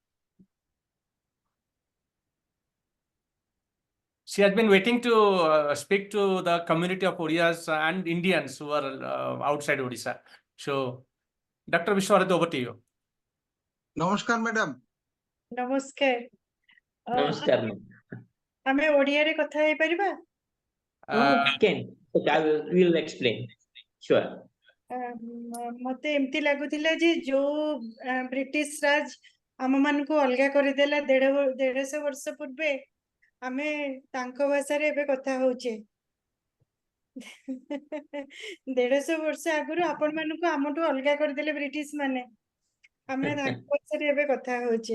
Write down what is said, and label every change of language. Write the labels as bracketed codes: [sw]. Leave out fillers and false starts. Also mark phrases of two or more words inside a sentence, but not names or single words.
[en] She has been waiting to speak to the community of Odias and Indians who are outside Odisha. So, Dr. Bharati, over to you. Namaskar, madam. Namaskar. Namaskar. [or] ଆମେ ଓଡ଼ିଆରେ କଥା ହେଇପାରିବା? [en] Can. Okay, we will explain. Sure. [or] ମତେ ଏମିତି ଲାଗୁଥିଲା ଯେ ଯୋଉ ବ୍ରିଟିଶ ରାଜ ଆମ ମାନଙ୍କୁ ଅଲଗା କରିଦେଲା 150 ବର୍ଷ ପୂର୍ବେ, ଆମେ ତାଙ୍କ ଭାଷାରେ ଏବେ କଥା ହଉଛେ। 150 ବର୍ଷ ଆଗରୁ ଆପଣ ମାନଙ୍କୁ ଆମଠୁ ଅଲଗା କରିଦେଲେ ବ୍ରିଟିଶ ମାନେ, ଆମେ ତାଙ୍କ ଭାଷାରେ ଏବେ କଥା ହଉଛେ।